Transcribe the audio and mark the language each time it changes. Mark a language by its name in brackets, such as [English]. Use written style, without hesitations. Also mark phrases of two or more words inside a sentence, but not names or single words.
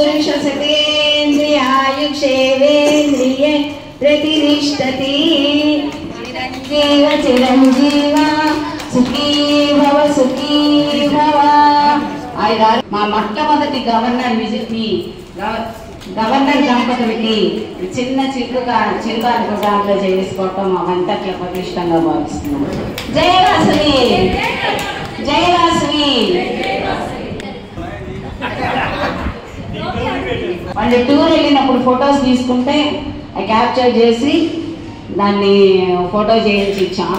[Sanskrit] पुरुषशतेन्द्रियायुक्षेवेन्द्रिये प्रतिष्ठति चिरञ्जीव चिरञ्जीव सुखी भव सुखी भव. [Telugu] మా మొట్టమొదటి గవర్నర్ దంపతులకి చిన్న చిరుగాను దాంట్లో చేసుకోవటం అవంతా ప్రతిష్టంగా భావిస్తున్నాం. జై వాసవి, జై వాసవి. వాళ్ళు టూర్ వెళ్ళినప్పుడు ఫొటోస్ తీసుకుంటే అవి క్యాప్చర్ చేసి దాన్ని ఫోటో చేసి ఇచ్చాం.